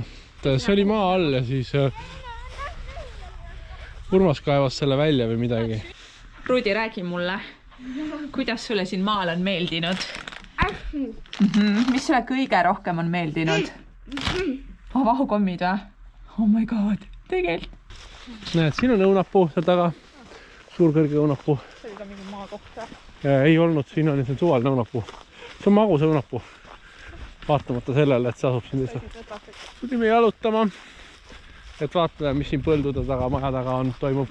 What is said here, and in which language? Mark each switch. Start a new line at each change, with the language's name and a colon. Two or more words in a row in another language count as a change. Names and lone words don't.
Estonian: See oli maa all ja siis Urmas kaevas selle välja või midagi. Rudi, räägi mulle, kuidas sulle siin maal on meeldinud? Mis sulle kõige rohkem on meeldinud? Vahukommid või?
English: Oh my god,
Estonian: tegelikult. Näed, siin on õunapuu seal taga. Suur kõrge õunapuu. See oli ka mingi maakoht. Ei olnud, siin on suvaline õunapuu. See on magus õunapuu. Vaatamata sellele, et see asub siin lihtsalt. Tulime jalutama, et vaatame, mis siin põldude taga, maja taga on, toimub.